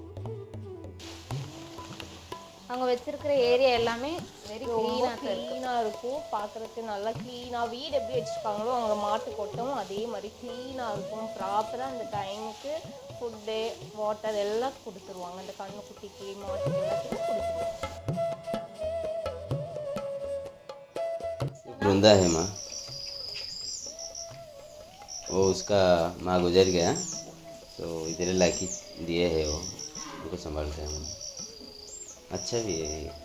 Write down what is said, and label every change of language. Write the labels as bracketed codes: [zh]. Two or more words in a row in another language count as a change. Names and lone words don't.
[ta] அவங்க வச்சிருக்கிற ஏரியா எல்லாமே [en] very clean [ta] இருக்கும். பார்க்குறதுக்கு நல்லா க்ளீனாக வீடு எப்படி வச்சுருக்காங்களோ அவங்க மாட்டு கொட்டவும் அதே மாதிரி க்ளீனாக இருக்கும். ப்ராப்பராக அந்த டைமுக்கு [en] food water [ta] எல்லாம் கொடுத்துருவாங்க. அந்த கண்ணுக்குட்டிக்கு மாட்டுக்கு எல்லாத்துக்கும் கொடுத்துருவாங்க. [hi] वृंदा है माँ, वो उसका माँ गुजर गया तो इधर लाके दिए है, वो उनको संभालते हैं। अच्छा भी है।